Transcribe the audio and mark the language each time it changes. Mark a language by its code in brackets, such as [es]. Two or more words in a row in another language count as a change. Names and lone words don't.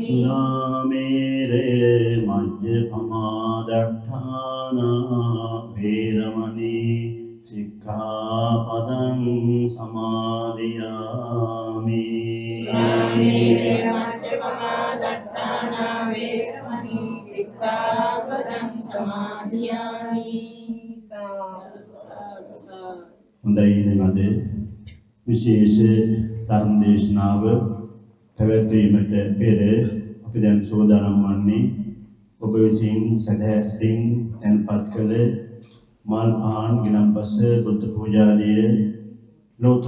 [pi] Suramere Majjapamadatthana Veramani Sikkhapadang Samadhiyami Samire majjapamadatthana vemani sikkhapadam samadhiyami [si] හොඳයි ඉතින් අද විශේෂ ධර්ම දේශනාව පැවැත්වීමට පෙර අපි දැන් සෝදානම් වන්නේ ඔබ විසින් සදහැස්තින් තැන්පත් කළ මල් පහන් ගිලන්පස බුද්ධ පූජාදිය ලෝතර